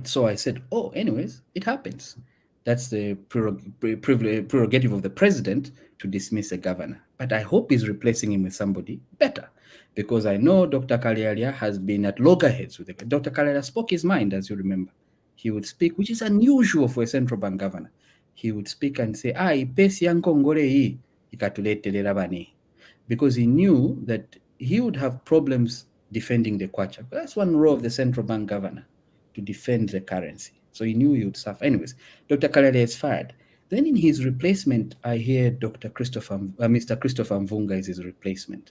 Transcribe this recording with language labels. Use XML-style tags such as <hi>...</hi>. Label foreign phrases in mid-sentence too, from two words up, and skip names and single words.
<en>So I said, oh, anyways, it happens. That's the prerogative of the president to dismiss a governor. But I hope he's replacing him with somebody better, because I know Dr. Kalialia has been at loggerheads with it. Dr. Kalialia spoke his mind, as you remember. He would speak, which is unusual for a central bank governor. He would speak and say,</en> <bem>ipesi yankongole hii ikatuletelera bani,</bem> <en>because he knew that he would have problems defending the kwacha. That's one role of the central bank governor, to defend the currency. So he knew he would suffer. Anyways, Dr. Kalele is fired. Then in his replacement, I hear Mr. Christopher Mvunga is his replacement.</en>